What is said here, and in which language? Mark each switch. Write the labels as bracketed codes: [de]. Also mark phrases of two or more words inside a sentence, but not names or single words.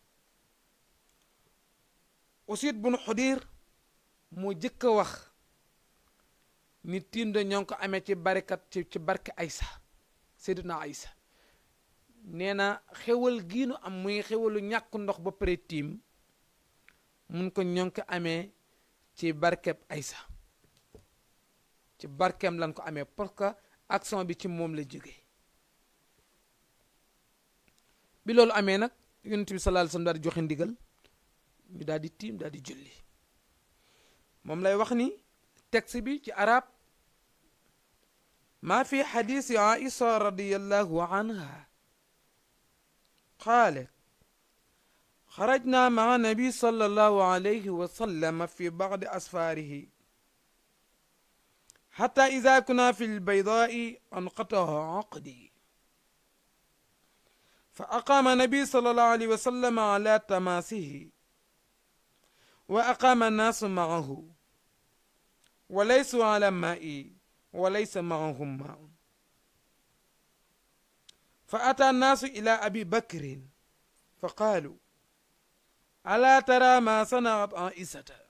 [wo] Usayd bun Xudir moo jëkk a wax ni tiim da ñoo ngi ko amee ci barke Aysa Sayyidatuna Aysa nee na xewal giinu am muy xewalu ñàkk ndox ba pare tiim mun ko ñoo ngi ko amee ci barkeb Aysa ci barkeem lan ko amee [fr] parce que [wo] action bi ci moom la jóge bi loolu amee nag Yonent bi [ar] صلى الله عليه وسلم [wo] daal di joxe ndigal ñu daal di tiim daal di julli moom lay wax ni texte bi ci arab [ar] ما في حديث عائشة رضي الله عنها قالت خرجنا مع النبي صلى الله عليه وسلم في بعض أسفاره حتى إذا كنا في البيضاء انقطع عقدي فأقام النبي صلى الله عليه وسلم على تماسه وأقام الناس معه وليسوا على ماء وليس معهم ماء فأتى الناس إلى أبي بكر فقالوا ألا ترى ما صنعت عائشة